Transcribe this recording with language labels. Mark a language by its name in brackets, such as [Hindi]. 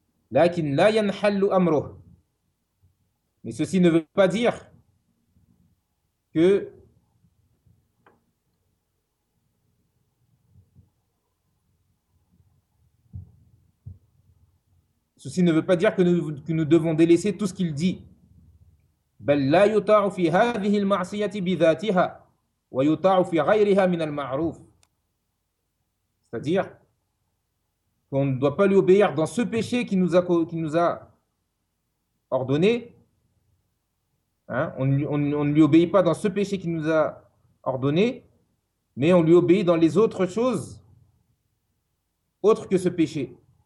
[Arabic] Lakin la yanhallu amru. [French] Mais ceci ne veut pas dire que ceci ne veut pas dire que nous devons délaisser tout ce qu'il dit. [Arabic] بل لا يطاع في هذه المعصية بذاتها ويطاع في غيرها من المعروف. [French] C'est-à-dire qu'on ne doit pas lui obéir dans ce péché qui nous a ordonné. On ne lui obéit pas dans ce péché qui nous a ordonné, mais on lui obéit dans les autres choses autres que ce péché.